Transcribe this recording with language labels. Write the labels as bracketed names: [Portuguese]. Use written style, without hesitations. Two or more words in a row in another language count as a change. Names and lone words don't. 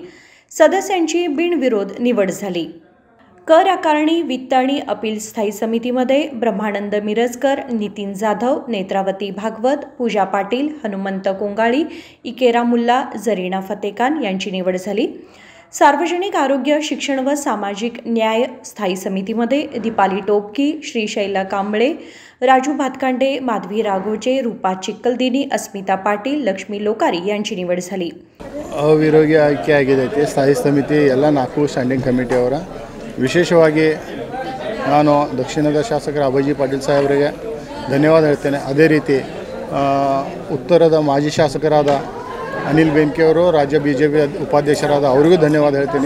[Marathi] सदस्यांची बिनविरोध निवड झाली। कर आकारणी, वित्त आणि अपील स्थायी समितीमध्ये ब्रह्मानंद मिरजकर, नितीन जाधव, नेत्रावती भागवत, पूजा पाटील, हनुमंत कोंगाळी, इकेरा मुल्ला, जरीना फतेखान यांची निवड झाली। सार्वजनिक आरोग्य, शिक्षण व सामाजिक न्याय स्थायी समितीमध्ये दीपाली टोपकी, श्रीशैला कांबळे, राजू भातकांडे, माधवी राघोचे, रूपा चिक्कलदिनी, अस्मिता पाटील, लक्ष्मी लोकारी यांची निवड झाली। [Kannada] ಅವಿರೋಗಿ ಆಯ್ಕೆ ಆಗಿದೆ ಸ್ಥಾಯಿ ಸಮಿತಿ ಎಲ್ಲ 4 [English] standing committee [Kannada] ವಿಶೇಷವಾಗಿ ನಾನು ದಕ್ಷಿಣದ ಶಾಸಕರ ಅಭಯಜಿ ಪಾಟೀಲ್ ಸಾಹೇಬರಿಗೆ ಧನ್ಯವಾದ ಹೇಳ್ತೇನೆ। ಅದೇ ರೀತಿ ಉತ್ತರದ ಮಾಜಿ ಶಾಸಕರಾದ ಅನಿಲ್ ಬೆಂಕಿ ಅವರು, ರಾಜ್ಯ BJP ಉಪಾಧ್ಯಕ್ಷರಾದ ಅವರಿಗೂ ಧನ್ಯವಾದ ಹೇಳ್ತೀನಿ।